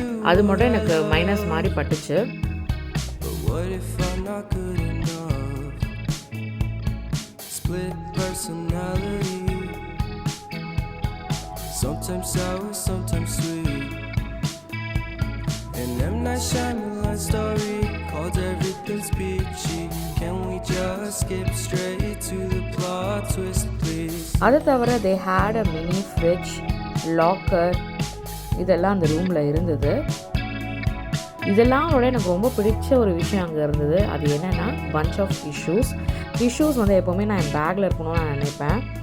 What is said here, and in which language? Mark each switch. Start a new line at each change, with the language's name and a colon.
Tamil: அது மட்டும் எனக்கு மைனஸ் மாதிரி பட்டுச்சு.
English: Split personality, sometimes sour, sometimes sweet. And M. Night Shyamalan story called Everything's Peachy. Can we just skip straight to the plot twist, please?
Tamil: அது தவிர
English: they had a mini fridge, locker,
Tamil: இதெல்லாம் அந்த ரூமில் இருந்தது. இதெல்லாம் விட எனக்கு ரொம்ப பிடிச்ச ஒரு விஷயம் அங்கே இருந்தது. அது என்னென்னா
English: bunch of tissues
Tamil: வந்து எப்போவுமே நான் என் பேக்கில் இருக்கணும்னு நான் நினைப்பேன்.